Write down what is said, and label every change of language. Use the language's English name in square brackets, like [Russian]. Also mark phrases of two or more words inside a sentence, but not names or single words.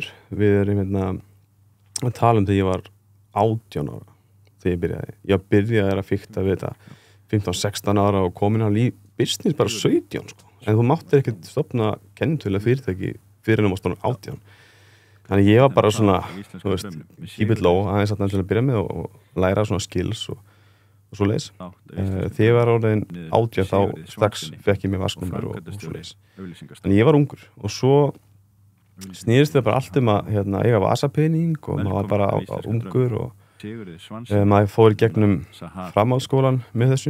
[Icelandic] Við erum að tala þegar ég var 18 ára þegar ég byrjaði. Ég byrjaði að fikta við þetta 15-16 ára og komin á business bara 17 sko. En þú máttir ekkert stofna kennitölu fyrirtæki fyrir að stofna 18. Þannig ég var bara svona, þú veist, [English] keep it low [Icelandic] aðeins að byrja með og læra svona skills og svo leis. Þegar ég var orðin 18 þá strax fekk ég mig vasknúmer og svo leis. Þannig ég var ungur og svo snýrist það bara allt að eiga vasapening og maður var bara ungur og maður fór í gegnum framhaldsskólan með þessu.